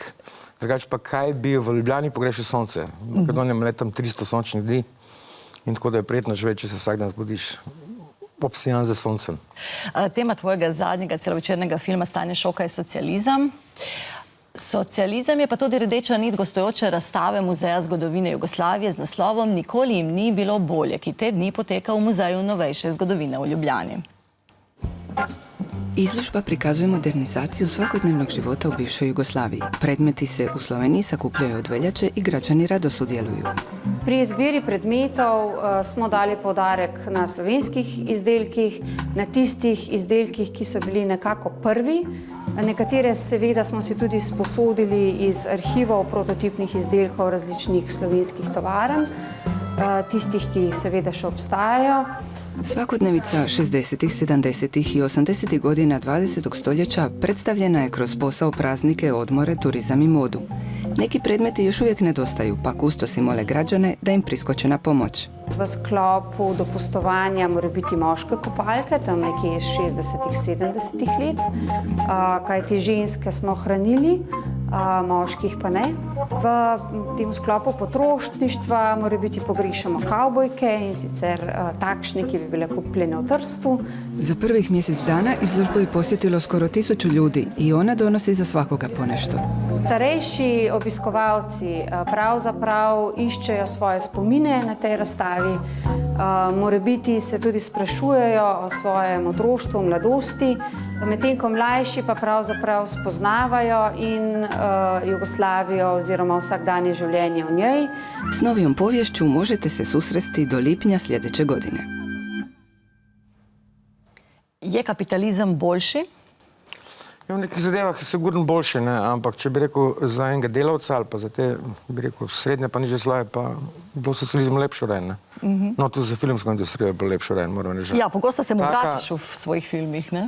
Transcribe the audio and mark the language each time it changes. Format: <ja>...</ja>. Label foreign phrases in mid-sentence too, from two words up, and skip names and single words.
<sl>Drugače pa kaj bi v Ljubljani pogrešal sonce. V Makedoniji ima letam 300 sončnih dni in tako da je prijetno živeti, če se vsak dan zbudiš obsijan za soncem. Tema tvojega zadnjega celovečernega filma Stanje šoka je socializem. Socializem je pa tudi rdeča nit gostujoče razstave Muzeja zgodovine Jugoslavije z naslovom Nikoli jim ni bilo bolje, ki te dni poteka v Muzeju novejše zgodovine v Ljubljani.</sl> <hr>Izložba prikazuje modernizaciju svakodnevnog života u bivšoj Jugoslaviji. Predmeti se u Sloveniji sakupljaju od veljače i građani rado sudjeluju.</hr> <sl>Pri izbiri predmetov smo dali poudarek na slovenskih izdelkih, na tistih izdelkih, ki so bili nekako prvi. Nekatere seveda smo si tudi sposodili iz arhivov prototipnih izdelkov različnih slovenskih tovarn, tistih, ki seveda še obstajajo.</sl> <hr>Svakodnevica 60., 70. i 80. godina 20. stoljeća predstavljena je kroz posao, praznike, odmore, turizam i modu. Neki predmeti još uvijek nedostaju, pa kustosi mole građane da im priskoče na pomoć.</hr> <sl>V sklopu dopustovanja mora biti moške kopalke, tam nekje iz 60., 70. let, kajti ženske smo hranili, moških pa ne. V tem sklopu potrošništva mora biti pogrešamo kavbojke in sicer takšne, ki bi bile kupljene v Trstu.</sl> <hr>Za prvih mjesec dana izložbu je posjetilo skoro 1000 ljudi i ona donosi za svakoga ponešto.</hr> <sl>Starejši obiskovalci pravzaprav iščejo svoje spomine na tej razstavi, morebiti se tudi sprašujejo o svojem otroštvu, mladosti, medtem ko mlajši pa pravzaprav spoznavajo in Jugoslavijo oziroma vsakdanje življenje v njej.</sl> <hr>S novijom povješću možete se susresti do lipnja sljedeće godine.</hr> <sl>Je kapitalizem boljši? V nekih zadevah je sigurno boljše, ne? Ampak če bi rekel za enega delavca ali pa za te, bi rekel, srednje pa niže sloje, pa bilo socializem lepše urejen. No, tudi za filmsko industrijo je bilo lepše urejen, moram reči. Ja, pogosto se mu vračaš v svojih filmih, ne?</sl>